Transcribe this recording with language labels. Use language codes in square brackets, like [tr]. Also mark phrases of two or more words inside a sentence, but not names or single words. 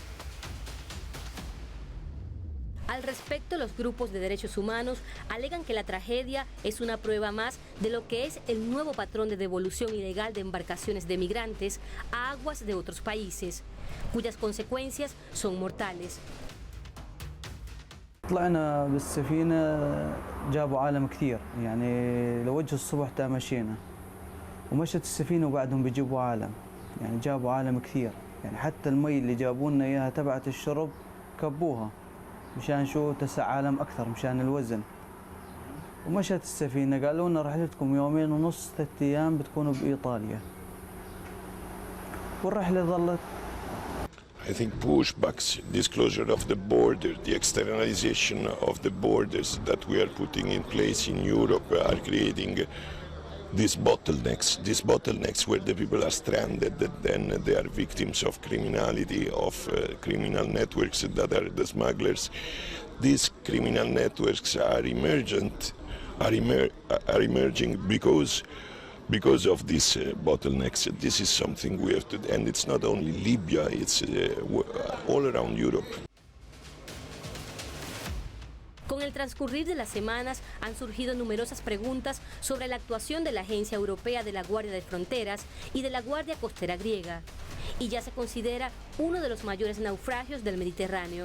[es] Al respecto, los grupos de derechos humanos alegan que la tragedia es una prueba más de lo que es el nuevo patrón de devolución ilegal de embarcaciones de migrantes a aguas de otros países, cuyas consecuencias son mortales. [ar] طلعنا بالسفينة جابوا عالم كثير يعني لوجه الصبح تا مشينا ومشت السفينة وبعدهم بيجيبوا عالم يعني جابوا عالم كثير يعني حتى المي اللي جابوا لنا إياها تبعت الشرب كبوها مشان شو تسع عالم أكثر مشان الوزن ومشت السفينة قالوا لنا رحلتكم 2.5 3 أيام بتكونوا بإيطاليا والرحلة ظلت. [en] I think pushbacks, disclosure of the border, the externalization of the borders that we are putting in place in Europe are creating these bottlenecks where the people are stranded, then they are victims of criminality, of criminal networks that are the smugglers. These criminal networks are emerging because of these bottlenecks. This is something we have to, and it's not only Libya, it's all around Europe. [es] Con el transcurrir de las semanas han surgido numerosas preguntas sobre la actuación de la Agencia Europea de la Guardia de Fronteras y de la Guardia Costera griega, y ya se considera uno de los mayores naufragios del Mediterráneo.